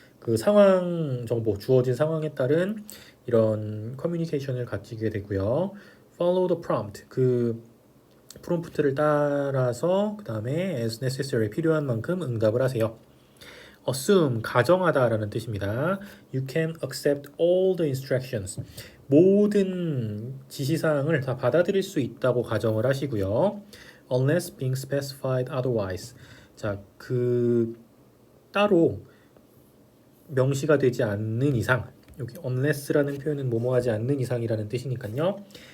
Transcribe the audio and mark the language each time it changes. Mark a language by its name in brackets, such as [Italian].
[Korean] 그 상황 정보, 주어진 상황에 따른 이런 커뮤니케이션을 가지게 되고요. [English] Follow the prompt. [Korean] 그 프롬프트를 따라서 그 다음에 [English] as necessary [Korean] 필요한 만큼 응답을 하세요. Assume 가정하다라는 뜻입니다. [English] You can accept all the instructions. [Korean] 모든 지시사항을 다 받아들일 수 있다고 가정을 하시고요. [English] Unless being specified otherwise. [Korean] 자, 그 따로 명시가 되지 않는 이상, 여기 unless라는 표현은 뭐뭐하지 않는 이상이라는 뜻이니까요.